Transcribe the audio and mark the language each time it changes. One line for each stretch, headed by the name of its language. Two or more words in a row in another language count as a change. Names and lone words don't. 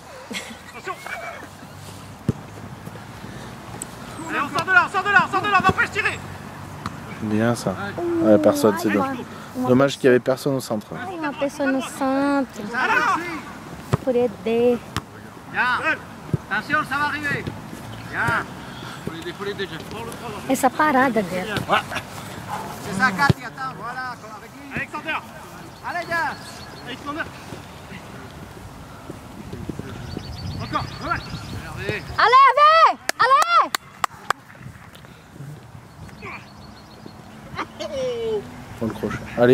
French: Allez, on sort de là, on va pas se tirer. Bien ça. Ouais, personne, c'est dommage. Dommage qu'il n'y avait personne au centre. Il y a une personne au centre. Pour aider. Bien. Attention, ça va arriver. Bien. Faut l'aider, Jeff.
Portuguese: Essa parada dela.
French: C'est ça, Cathy, attends, voilà, avec lui. Alexander. Allez, viens. Alexander. Encore, ouais. Regardez. Allez, allez! Faut le crochet. Allez.